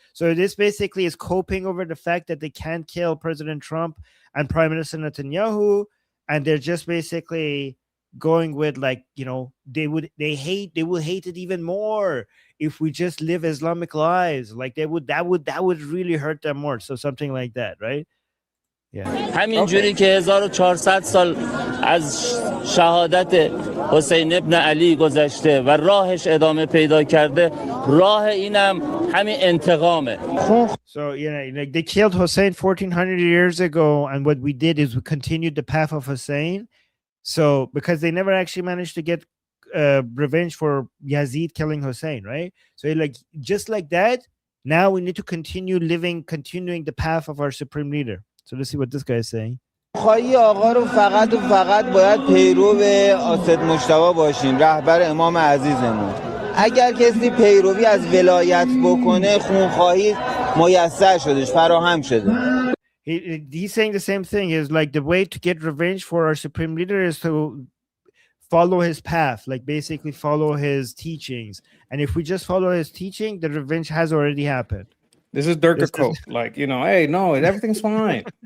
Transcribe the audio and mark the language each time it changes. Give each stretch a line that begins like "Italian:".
English: So this basically is coping over the fact that they can't kill President Trump and Prime Minister Netanyahu, and they're just basically going with like, you know, they will hate it even more if we just live Islamic lives. Like that would really hurt them more. So something like that, right?
Persian: همین جوری که 1400 سال از شهادت حسین ابن علی گذشته و راهش ادامه پیدا کرده، راه اینم همین انتقامه.
English: So, you know, like they killed Hussein 1400 years ago, and what we did is we continued the path of Hussein. So because they never actually managed to get revenge for Yazid killing Hussein, right? So like just like that, now we need to continuing the path of our supreme leader. So let's see what this guy is saying.
Persian: خواهی آقا رو فقط باید پیرو آسد مجتبی باشیم، رهبر امام عزیزمون. اگر کسی پیروی از ولایت بکنه، خونخواهی میسر شدش، فراهم شده.
English: He's saying the same thing. Is like the way to get revenge for our supreme leader is to follow his path, like basically follow his teachings. And if we just follow his teaching, the revenge has already happened. This is Durga Coke. Like, you know, hey, no, everything's fine.